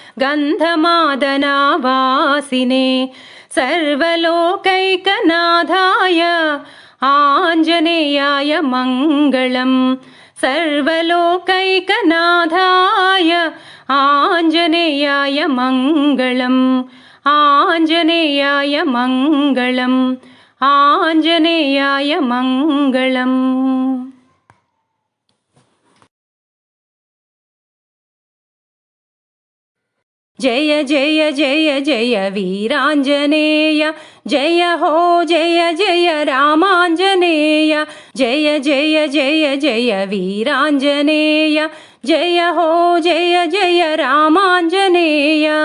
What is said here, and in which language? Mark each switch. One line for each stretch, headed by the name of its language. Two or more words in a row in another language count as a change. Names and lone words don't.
Sanskrit: गन्धमादनावासिने सर्वलोकैकनाथाय आञ्जनेयाय मङ्गलम् सर्वलोकैकनाथाय आञ्जनेयाय मङ्गलम् आञ्जनेयाय मङ्गलम् आञ्जनेयाय मङ्गलम्।
Telugu: జయ జయ జయ జయ వీరాంజనేయ జయ హో జయ జయ రామాంజనేయ జయ జయ జయ జయ వీరాంజనేయ జయ హో జయ జయ రామాంజనేయ